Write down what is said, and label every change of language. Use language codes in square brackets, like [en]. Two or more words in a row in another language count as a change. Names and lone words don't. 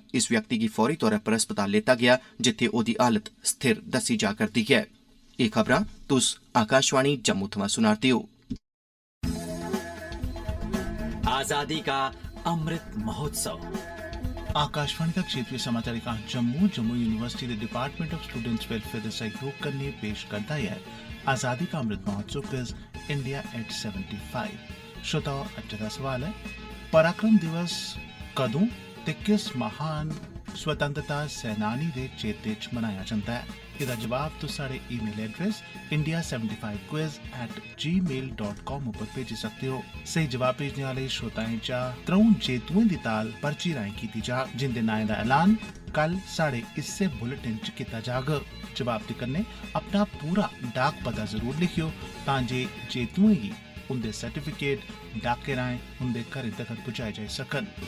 [doi] इस व्यक्ति गी फौरी तौर पर अस्पताल लेता गेआ जित्थे ओह्दी हालत स्थिर दस्सी जा करदी ऐ। एह् खबरां तुस आकाशवाणी जम्मू थमां सुना'रदे ओ। आजादी का अमृत महोत्सव। [hi] आकाशवाणी का क्षेत्रीय समाचार एकांश जम्मू यूनिवर्सिटी के डिपार्टमेंट ऑफ स्टूडेंट्स वेलफेयर के सहयोग कन्नै पेश करता है आजादी का अमृत महोत्सव क्विज इंडिया एट 75। [doi] श्रोताओ, अज्ज दा सवाल है पराक्रम दिवस कदों ते किस महान स्वतंत्रता सेनानी दे चेते च मनाया जंदा है। एह्दा जवाब तुस साढ़े ईमेल एड्रेस india75quiz@gmail.com उप्पर भेजी सकते हो। सही जवाब भेजने आह्ले श्रोताएं चा 3 जेतुएं दी ताल पर्ची राएं कीती जा जिंदे नाएं दा ऐलान कल साढ़े इस्से बुलेटिन च कीता जाग। जवाब दे कन्नै अपना पूरा डाक पता जरूर लिखियो तां जे जेतुएं गी उंदे सर्टिफिकेट डाके राएं उंदे घरें तक पहुंचाए जाई सकन।